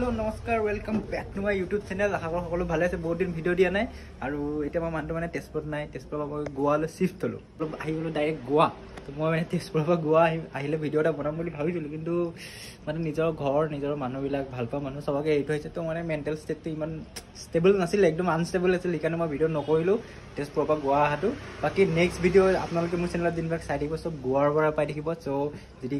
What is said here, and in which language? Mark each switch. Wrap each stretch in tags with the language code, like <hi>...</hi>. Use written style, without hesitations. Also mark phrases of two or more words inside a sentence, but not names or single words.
<hi>हेलो नमस्कार</hi> <en>welcome back to my YouTube channel</en> <hi>आशा करो</hi> <as>সকলো ভালে আছে বহুত দিন ভিডিও দিয়া নাই আৰু এটা মই মানুহটো মানে তেজপুৰত নাই তেজপুৰৰ পৰা মই গোৱালৈ শিফট হলো অলপ আহি গলো ডাইৰেক্ট গোৱা তো মই মানে তেজপুৰৰ পৰা গোৱা আহিলে ভিডিও এটা বনাম বুলি ভাবিছিলো কিন্তু মানে নিজৰ ঘৰ নিজৰ মানুহবিলাক ভালপোৱা মানুহ সবকে এইটো হৈছে তো মানে</as> <en>mental state</en> <as>ইমান ষ্টেবল নাছিল একদম আনষ্টেবল আছিল সেইকাৰণে মই ভিডিও নকৰিলো তেজপুৰৰ পৰা গোৱা আহাটো বাকি</as> <en>next video</en> <as>আপোনালোকে মোৰ চেনেলত দিনবাক চাই থাকিব সব গোৱাৰ পৰা পাই থাকিব সো যদি</as>